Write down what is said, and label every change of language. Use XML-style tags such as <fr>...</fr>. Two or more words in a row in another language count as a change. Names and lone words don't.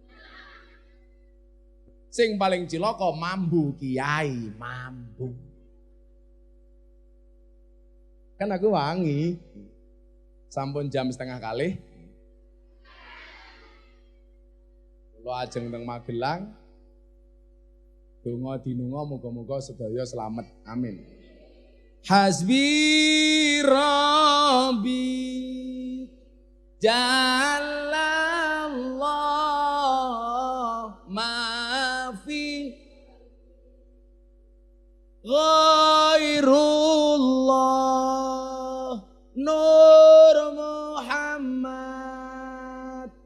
<jv>Sing paling cilaka mambu kiai, mambu. Kan aku wangi. Sampun jam 3:30. Kula ajeng teng Magelang. Donga dinunga muga-muga sedaya selamat.</jv> <ar>Amin. حسبي ربي جل الله ما في غير الله Nur Muhammad</ar>